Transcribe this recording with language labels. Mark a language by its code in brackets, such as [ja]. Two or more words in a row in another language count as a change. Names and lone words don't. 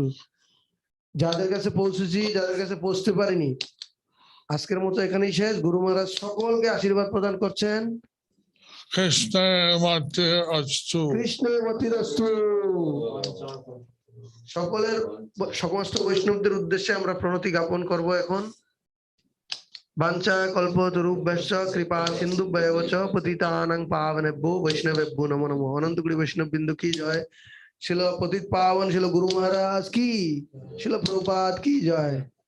[bn] যাদের কাছে পৌঁছেছি, যাদের কাছে পৌঁছতে পারিনি, আজকের মতো এখানেই শেষ। গুরু মহারাজ সকলকে আশীর্বাদ প্রদান করছেন [sa] কৃষ্ণমূর্তি রস্তু। [bn] সকলের সমস্ত বৈষ্ণবদের উদ্দেশ্যে আমরা প্রণতি জ্ঞাপন করব এখন। [sa] বাঞ্ছা কল্পতরুভ্যশ্চ কৃপা সিন্ধুভ্যেব চ পতিতানাং পাবনেভ্যো বৈষ্ণবেভ্যো নমো নমঃ। [bn] অনন্ত কোটি বৈষ্ণব বিন্দু কি জয়। শিল পতিত পাবন শিল গুরু মহারাজ কি, শিল প্রভুপাদ কি জয়।